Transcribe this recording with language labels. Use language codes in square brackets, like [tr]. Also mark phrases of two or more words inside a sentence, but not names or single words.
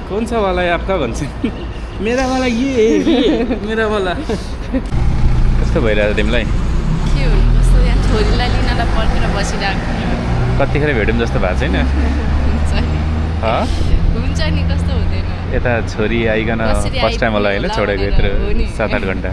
[hi] कौन सा वाला है आपका भन्छ मेरा वाला ये मेरा वाला [ne] कस्तो भइरहेछ तिमीलाई के हुनु कस्तो यहाँ छोरीलाई लिनलाई पर्खेर बसिरहेको कतिखेर भेटौँ जस्तो भएको छैन हुन्छ नि कस्तो हुँदैन यता छोरी आइकन [en] first time [ne] होला होइन छोडेको यत्रो 7-8 घन्टा